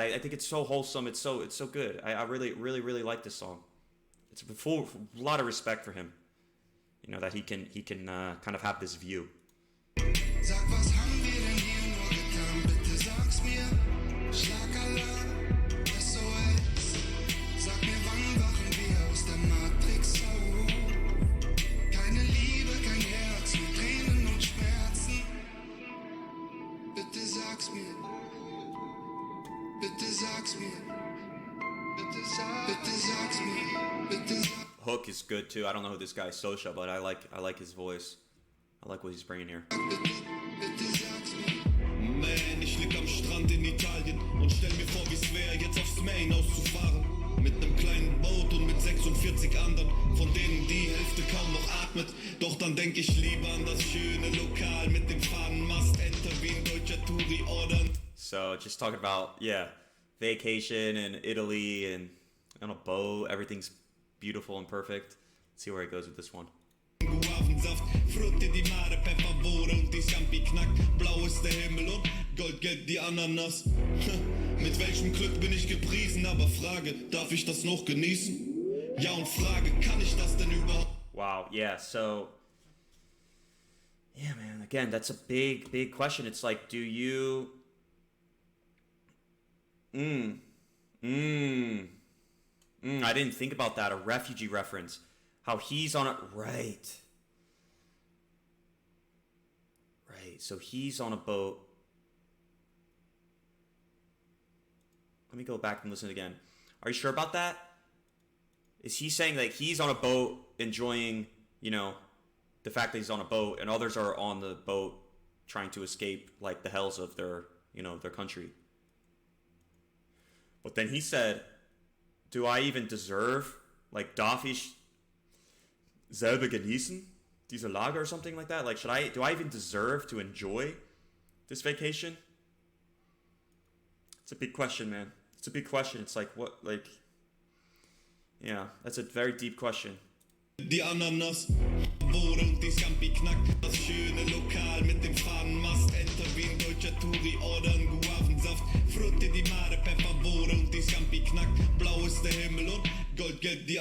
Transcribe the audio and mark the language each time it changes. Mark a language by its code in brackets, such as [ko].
[en] I think it's so wholesome. It's so good. I really like this song. It's a lot of respect for him. That he can kind of have this view. [de] Sag, was haben wir denn hier nur getan? Bitte sag's mir. Schlagalarm, SOS. Sag mir, wann wachen wir aus der Matrix auf? Keine Liebe, kein Herz, nur Tränen und Schmerzen. Bitte sag's mir. Bitte sag's mir. Bitte sag's mir. Bitte sag's mir. [en] Hook is good too. I don't know who this guy is, SOULCHA, but I like his voice. I like what he's bringing here. [de] Man, ich lieg am Strand in Italien und stell mir vor, wie's wär, jetzt aufs Main auszufahren. Mit nem kleinen Boot und mit 46 anderen, von denen die Hälfte kaum noch atmet. Doch dann denk ich lieber an das schöne Lokal mit dem Fahnenmast, enter wie ein deutscher Touri ordern. [en] So, just talking about, vacation in Italy and on a boat, everything's beautiful and perfect. Let's see where it goes with this one. [de] Guavensaft, Frutti di Mare, Pfefferwohre und die Scampi knackt. Blau ist der Himmel und goldgelb die Ananas. Mit welchem Glück bin ich gepriesen? Aber Frage, darf ich das noch genießen? Ja, und Frage, kann ich das denn überhaupt? [en] Wow, yeah, so... Yeah, man, again, that's a big question. It's like, do you... I didn't think about that, a refugee reference. How he's on a... Right, so he's on a boat. Let me go back and listen again. Are you sure about that? Is he saying that he's on a boat enjoying, the fact that he's on a boat, and others are on the boat trying to escape, like, the hells of their, their country? But then he said, do I even deserve, like, [de] darf ich selber genießen diese Lage [en] or something like that? Like, do I even deserve to enjoy this vacation? It's a big question, man. It's a big question. It's like, what, like, yeah, that's a very deep question. [de] Die Ananas, Bohre und die Scampi knackt. Das schöne Lokal mit dem Fahnenmast, enter wie ein deutscher Touri ordern. Guavensaft, Frutti di Mare, Pfefferwohre und die Scampi knackt. Blau ist der Himmel und goldgelb die